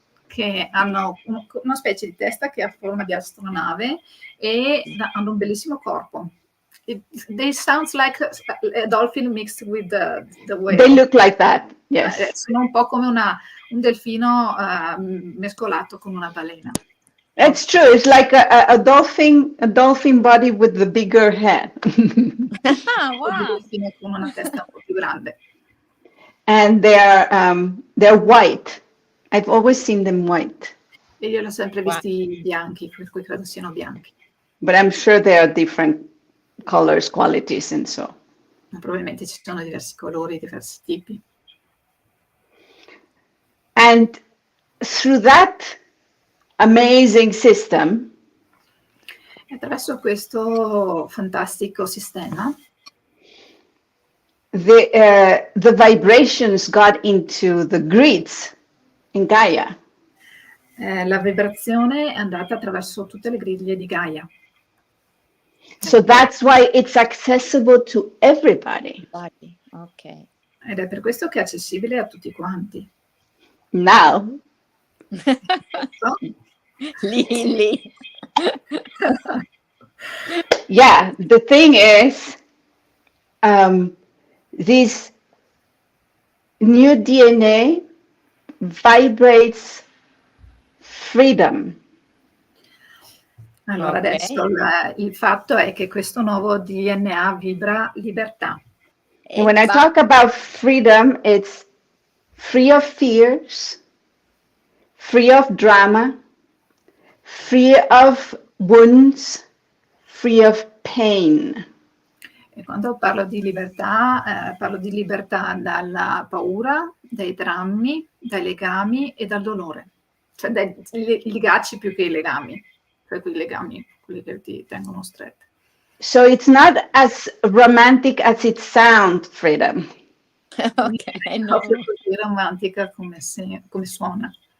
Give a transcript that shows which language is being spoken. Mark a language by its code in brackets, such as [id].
[it] Che hanno una specie di testa che ha forma di astronave e hanno un bellissimo corpo. [en] They sound like a dolphin mixed with the whale. They look like that, yes. [it] Sono un po' come un delfino mescolato con una balena. [en] It's true. It's like a dolphin body with the bigger head. Wow. [it] Con una testa un po' più grande. [en] And they're white. I've always seen them white. [it] E io li ho sempre visti bianchi, per cui credo siano bianchi. [en] But I'm sure there are different colors, qualities, and so. [it] Probabilmente ci sono diversi colori, diversi tipi. [en] And through that amazing system, [it] E attraverso questo fantastico sistema, [en] the vibrations got into the grids in Gaia. [it] la vibrazione è andata attraverso tutte le griglie di Gaia. [en] So that's why it's accessible to everybody. Ok. [it] Ed è per questo che è accessibile a tutti quanti. [en] Now, So, Lily. yeah, the thing is, this new DNA vibrates freedom. [it] allora Ok. adesso il fatto è che questo nuovo DNA vibra libertà. [en] And when I talk about freedom, it's free of fears, free of drama, free of wounds, free of pain. [it] E quando parlo di libertà dalla paura, dai drammi, dai legami e dal dolore. Cioè dai legacci più che i legami, cioè quei legami, quelli che ti tengono strette. [en] So it's not as romantic as it sounds, freedom. Ok, [it] È no. proprio così romantica come suona.